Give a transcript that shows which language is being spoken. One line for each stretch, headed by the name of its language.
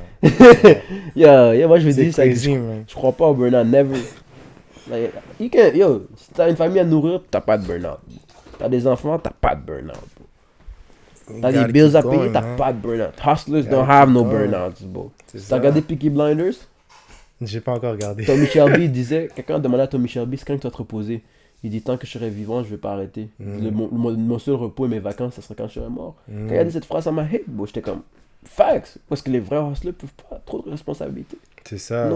French: Moi je veux dire, je crois pas au burn-out, never. Like, si t'as une famille à nourrir, t'as pas de burn-out. T'as des enfants, t'as pas de burn-out. T'as des bills à payer, t'as pas de burn-out.
English: Hustlers don't have no burn-out, bro.
French: T'as regardé Peaky Blinders? J'ai pas encore regardé. Tommy Shelby disait, quelqu'un demandait à Tommy Shelby, c'est quand tu vas te reposer? Il dit, tant que je serai vivant, je vais pas arrêter. Mon seul repos et mes vacances, ça serait quand je serai mort. Quand il a dit cette phrase, ça m'a hit, bro. J'étais comme, facts. Parce que les vrais hustlers peuvent pas, trop de responsabilités. C'est ça.